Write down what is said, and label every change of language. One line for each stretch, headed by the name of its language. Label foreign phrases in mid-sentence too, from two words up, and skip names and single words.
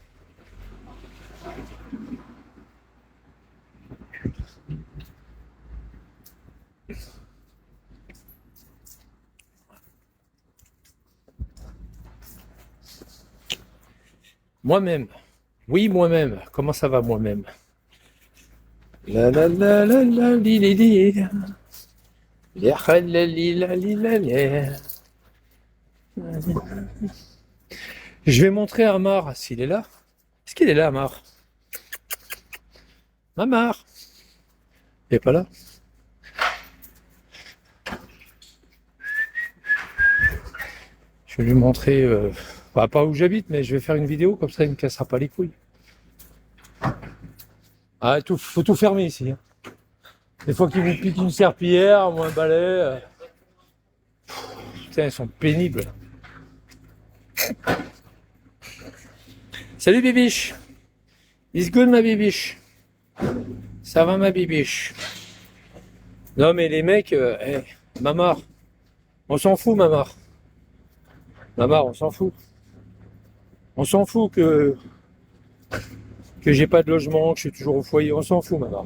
French: Moi-même. Oui, moi-même. Comment ça va, moi-même? La la la la la li li li. Ya la li la li la la. Je vais montrer à Amar s'il est là. Est-ce qu'il est là, Amar? Amar? Il est pas là? Je vais lui montrer, bah, pas où j'habite, mais je vais faire une vidéo, comme ça il ne me cassera pas les couilles. Ah, faut tout fermer ici, hein. Des fois qu'ils vous piquent une serpillière ou un balai, putain, ils sont pénibles. Salut Bibiche.
English: It's good
French: ma Bibiche. Ça va ma Bibiche. Non mais les mecs, Mamar, on s'en fout Mamar. Mamar, on s'en fout. On s'en fout que j'ai pas de logement, que je suis toujours au foyer, on s'en fout Mamar.